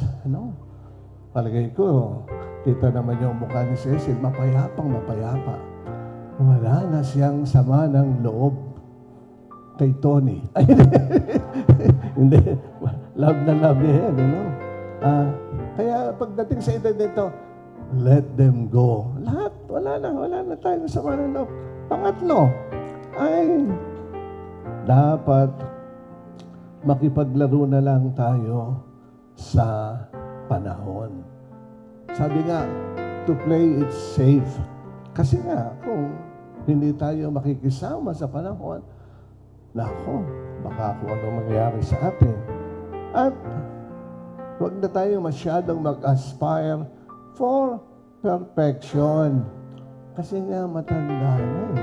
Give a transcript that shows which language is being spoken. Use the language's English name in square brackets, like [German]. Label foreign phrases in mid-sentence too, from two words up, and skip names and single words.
[Filipino] Palagay ko, kita naman yung mukha ni Cecil, mapayapang mapayapa. Wala na siyang sama ng loob kay Tony. Ay, hindi. Love na love niya yan, kaya pagdating sa edad nito, [English] let them go. [Filipino] Lahat, wala na tayong sama ng loob. Pangatlo, ay dapat makipaglaro na lang tayo sa panahon. Sabi nga, [English] to play it safe. [Filipino] Kasi nga, kung hindi tayo makikisama sa panahon, nako, baka kung ano mangyari sa atin. At huwag na tayo masyadong [English] mag-aspire for perfection. [Filipino] Kasi nga, matanda na eh.